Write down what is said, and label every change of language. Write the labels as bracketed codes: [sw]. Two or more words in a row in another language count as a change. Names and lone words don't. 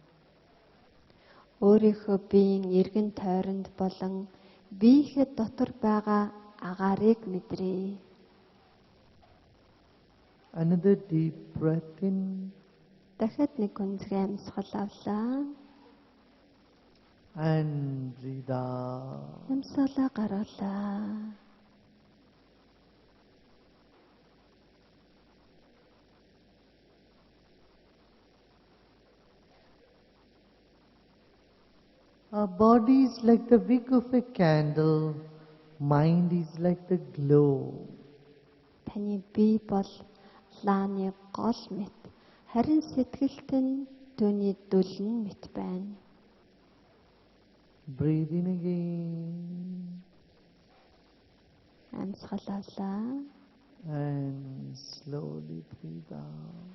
[mn] Өөрийнхөө биеийн эргэн тойронд болон биеийнхээ дотор байгаа агаарыг мэдрээ. [en] Another deep breath in [mn] Дахиад нэг гүнзгий амьсгал авлаа. [en] and breathe out. [mn] Амьсгалаа гаргалаа. [en] Our body is like the wick of a candle. Mind is like the glow. [mn] Таны бие бол лааны гол мэт. Харин сэтгэлт нь түүний дүлэн мэт байна. [en] Breathe in again [mn] Амьсгалаа. [en] and slowly breathe out.